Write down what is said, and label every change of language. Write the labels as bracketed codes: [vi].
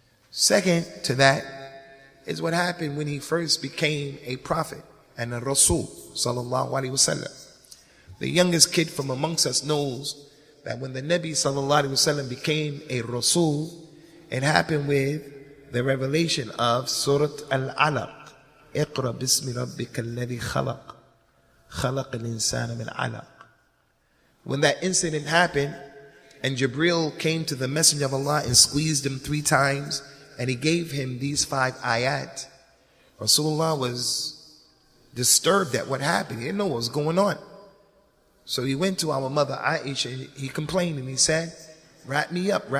[en] Second to that is what happened when he first became a prophet and a Rasul sallallahu alaihi wasallam. The youngest kid from amongst us knows that when the Nabi sallallahu alaihi wasallam became a Rasul, it happened with the revelation of Surah Al-Alaq. [ar] اقرأ باسم ربك الذي خلق خلق الإنسان من علق. [en] When that incident happened and Jibril came to the Messenger of Allah and squeezed him 3 times and he gave him these 5 ayat, Rasulullah was disturbed at what happened. He didn't know what was going on. So he went to our mother Aisha, he complained and he said, wrap me up.